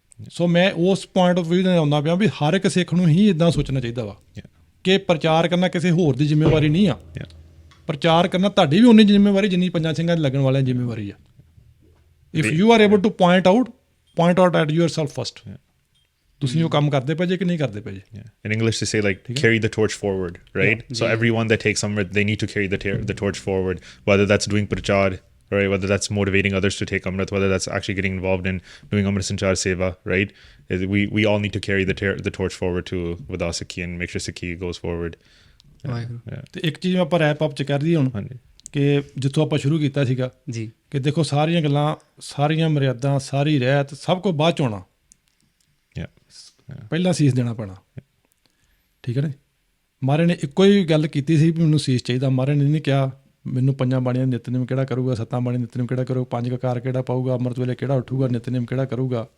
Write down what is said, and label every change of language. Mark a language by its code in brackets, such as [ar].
[pa] ਸੋ ਮੈਂ ਉਸ point of view ਨਾਲ ਆਉਂਦਾ ਪਿਆ ਵੀ ਹਰ ਇੱਕ ਸਿੱਖ ਨੂੰ ਹੀ ਇੱਦਾਂ ਸੋਚਣਾ ਚਾਹੀਦਾ ਵਾ ਕਿ ਪ੍ਰਚਾਰ ਕਰਨਾ ਕਿਸੇ ਹੋਰ ਦੀ ਜ਼ਿੰਮੇਵਾਰੀ ਨਹੀਂ ਆ। ਪ੍ਰਚਾਰ ਕਰਨਾ ਤੁਹਾਡੀ ਵੀ ਉਨੀ ਜ਼ਿੰਮੇਵਾਰੀ ਜਿੰਨੀ ਪੰਜਾਂ ਸਿੰਘਾਂ 'ਚ ਲੱਗਣ ਵਾਲਿਆਂ ਦੀ ਜ਼ਿੰਮੇਵਾਰੀ ਆ। [en] If you are able to point out at yourself first. [pa] ਤੁਸੀਂ ਉਹ ਕੰਮ ਕਰਦੇ ਪਏ ਜੇ ਕਿ ਨਹੀਂ ਕਰਦੇ ਪਏ ਜੇ। [en] In English they say, like, carry the torch forward, right? So everyone that takes Amrit, they need to carry the torch forward, whether that's doing prachar, right? Whether that's motivating others to take Amrit, whether that's actually getting involved in doing Amrit Sanchar Seva, right? We all need to carry the torch forward to Vada Sikhi and make sure Sikhi goes forward. [pa] ਤੇ ਇੱਕ ਚੀਜ਼ ਆਪਾਂ wrap up 'ਚ ਕਰ ਦਈਏ ਹੁਣ ਕਿ ਜਿੱਥੋਂ ਆਪਾਂ ਸ਼ੁਰੂ ਕੀਤਾ ਸੀਗਾ ਜੀ, ਕਿ ਦੇਖੋ ਸਾਰੀਆਂ ਗੱਲਾਂ, ਸਾਰੀਆਂ ਮਰਿਆਦਾ, ਸਾਰੀ ਰਹਿਤ ਸਭ ਕੁਝ ਬਾਅਦ 'ਚ ਆਉਣਾ, ਪਹਿਲਾਂ ਸੀਸ ਦੇਣਾ ਪੈਣਾ, ਠੀਕ ਹੈ ਨਾ। ਮਹਾਰਾਜ ਨੇ ਇੱਕੋ ਹੀ ਗੱਲ ਕੀਤੀ ਸੀ ਵੀ ਮੈਨੂੰ ਸੀਸ ਚਾਹੀਦਾ। ਮਹਾਰਾਜ ਨੇ ਨਹੀਂ ਕਿਹਾ ਮੈਨੂੰ ਪੰਜਾਂ ਬਾਣੀਆਂ ਨਿਤਨੇਮ ਕਿਹੜਾ ਕਰੂਗਾ, ਸੱਤਾਂ ਬਾਣੀਆਂ ਨਿਤਨੇਮ ਕਿਹੜਾ ਕਰੂਗਾ, ਪੰਜ ਕਕਾਰ ਕਿਹੜਾ ਪਾਊਗਾ, ਅੰਮ੍ਰਿਤ ਵੇਲੇ ਕਿਹੜਾ ਉੱਠੂਗਾ, ਨਿਤਨੇਮ ਕਿਹੜਾ ਕਰੂਗਾ।